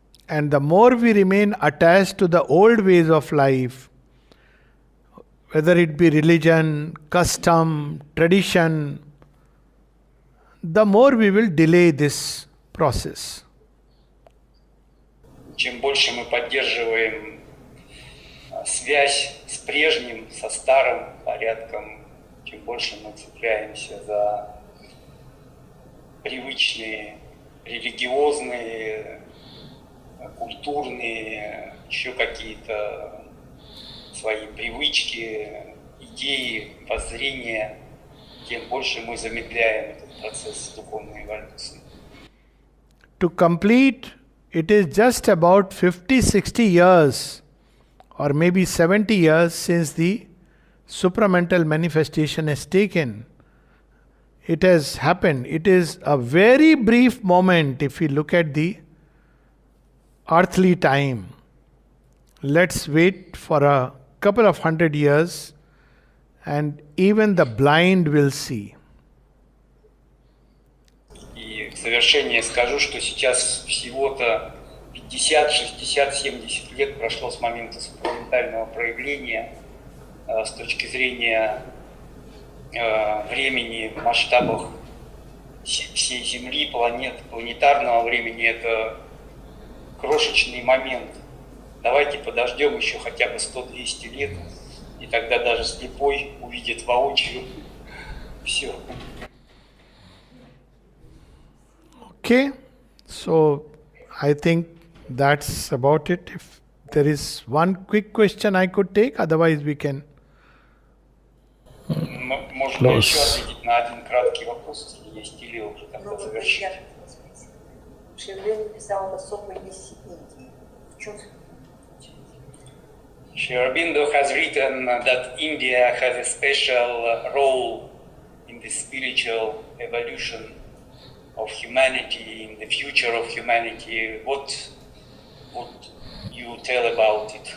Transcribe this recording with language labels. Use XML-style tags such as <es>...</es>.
<en>And the more we remain attached to the old ways of life, whether it be religion, custom, tradition, the more we will delay this process.</en> <ru>Чем больше мы поддерживаем связь с прежним, со старым порядком, чем больше мы цепляемся за привычные религиозные, культурные, еще какие-то свои привычки, идеи, воззрения, тем больше мы замедляем этот процесс духовной эволюции.</ru> <en>To complete, it is just about 50-60 years or maybe 70 years since the supramental manifestation has taken. It has happened. It is a very brief moment if we look at the earthly time. Let's wait for a couple of 100 years and even the blind will see.</en> <ru>И в завершение скажу, что сейчас всего-то 50, 60, 70 лет прошло с момента сакраментального проявления. С точки зрения времени в масштабах всей Земли, планетарного времени, это крошечный момент. Давайте подождем еще хотя бы 100-200 лет, и тогда даже слепой увидит воочию все.</ru> <en>Okay, so I think that's about it. If there is one quick question I could take, otherwise we can.</en> <ru>Можно еще ответить на один краткий вопрос, если есть, или уже тогда завершить. Шри Ауробиндо писал об особой миссии Индии. В чем</ru> <en>Shri Aurobindo has written that India has a special role in the spiritual evolution of humanity, in the future of humanity. What would you tell about it?</en>